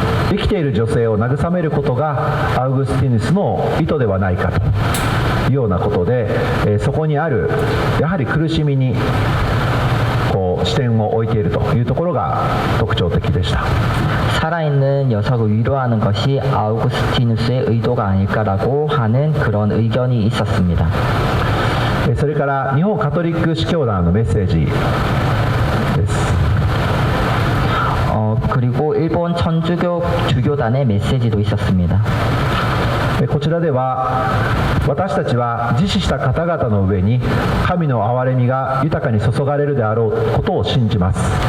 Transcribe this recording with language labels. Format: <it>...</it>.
<ja>生きている女性を慰めることがアウグスティヌスの意図ではないかというようなことで、そこにあるやはり苦しみに視点を置いているというところが特徴的でした。</ja> <ko>살아있는 녀석을 위로하는 것이 아우구스티누스의 의도가 아닐까라고 하는 그런 의견이 있었습니다.</ko> <ja>それから日本カトリック司教団のメッセージです。</ja> <ko>그리고 일본 천주교 주교단의 메시지도 있었습니다.</ko> <ja>こちらでは私たちは自死した方々の上に神の憐れみが豊かに注がれるであろうことを信じます。</ja>